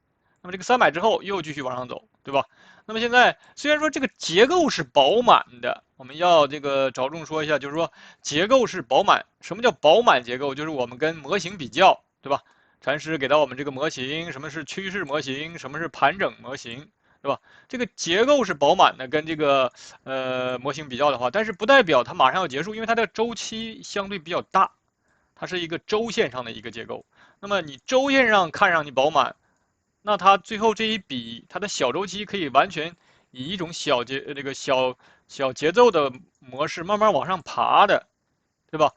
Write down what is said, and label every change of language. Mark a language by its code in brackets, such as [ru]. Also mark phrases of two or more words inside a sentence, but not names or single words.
[zh] 那麼這個3買之後又繼續往上走，對吧？那麼現在雖然說這個結構是飽滿的，我們要這個着重說一下，就是說結構是飽滿。什麼叫飽滿結構？就是我們跟模型比較，對吧？禪師給到我們這個模型，什麼是趨勢模型，什麼是盤整模型，對吧？這個結構是飽滿的，跟這個模型比較的話，但是不代表它馬上要結束，因為它的周期相對比較大，它是一個周線上的一個結構。那麼你周線上看上去飽滿，那它最後這一筆，它的小周期可以完全以一種小節奏的模式慢慢往上爬的，对吧？